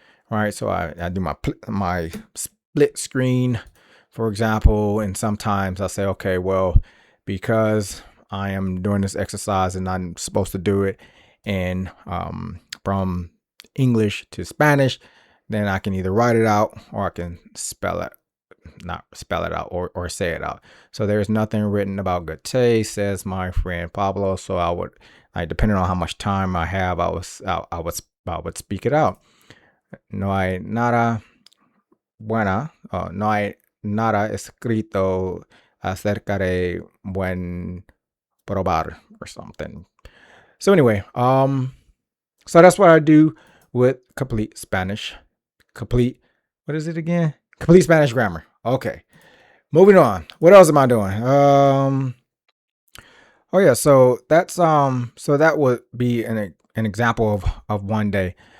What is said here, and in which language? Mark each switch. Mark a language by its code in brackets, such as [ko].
[en] All right, so I do my split screen, for example, and sometimes I say, okay, well, because I am doing this exercise and I'm supposed to do it in from English to Spanish, then I can either write it out or I can not spell it out or say it out. So there's nothing written about good taste, says my friend Pablo. So I would, depending on how much time I have, I would speak it out. [es] No hay nada buena, no hay nada escrito acerca de buen probar [en] or something. So anyway, so that's what I do with complete Spanish. What is it again? Complete Spanish grammar. Okay. Moving on. What else am I doing? Oh yeah, so that would be an example of one day.